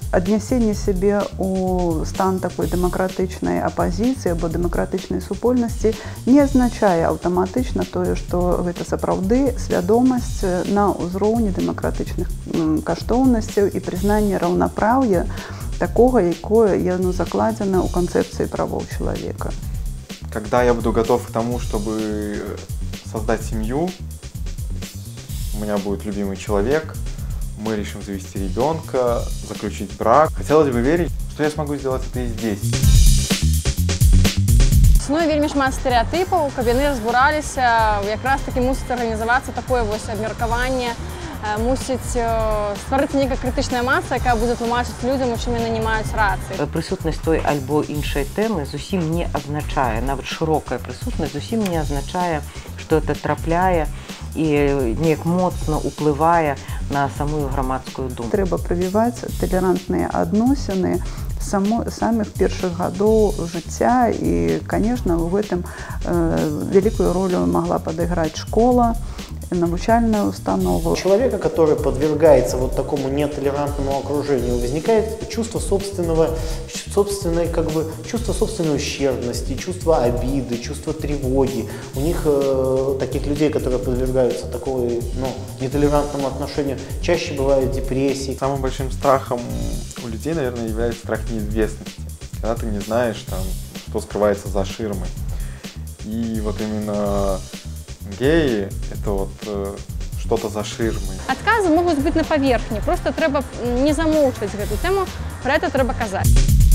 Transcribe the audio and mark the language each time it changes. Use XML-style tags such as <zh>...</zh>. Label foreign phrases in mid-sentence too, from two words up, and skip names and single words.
<be>Аднясенне сябе ў стан такой дэмакратычнай апазіцыі або дэмакратычнай супольнасці не азначае аўтаматычна тое, што гэта сапраўды свядомасць на ўзроўні дэмакратычных каштоўнасцяў і прызнання раўнапраўя такого, якое яно закладзена ў канцэпцыі правоў чалавека.</be> <ru>Когда я буду готов к тому, чтобы создать семью, у меня будет любимый человек, мы решим завести ребенка, заключить брак. Хотелось бы верить, что я смогу сделать это и здесь.</ru> <be>Існуе вельмі шмат стэрэатыпаў, каб яны разбураліся, якраз такі мусіць арганізавацца такое абмеркаванне, мусіць стварыцца нейкая крытычная маса, якая будзе тлумачыць людзям, у чым яны не маюць рацыі. Прысутнасць той альбо іншай тэмы зусім не азначае, нават шырокая прысутнасць зусім не азначае, што это трапляе і неяк моцна ўплывае на самую грамадскую думку. Трэба прывіваць талерантныя адносіны самых першых гадоў жыцця, і,</be> <ru>конечно, в этом великую роль могла подыграть школа,</ru> <be>навучальная установа.</be> <ru>У человека, который подвергается вот такому нетолерантному окружению, возникает чувство собственной ущербности, чувство обиды, чувство тревоги. У них, таких людей, которые подвергаются такому нетолерантному отношению, чаще бывают депрессии. Самым большим страхом у людей, наверное, является страх неизвестности. Когда ты не знаешь, что скрывается за ширмой. И вот именно геи – это что-то за ширмой.</ru> <be>Адказы могуць быць на паверхні, просто трэба не замоўчваць гэту тэму, пра гэта трэба казаць.</be>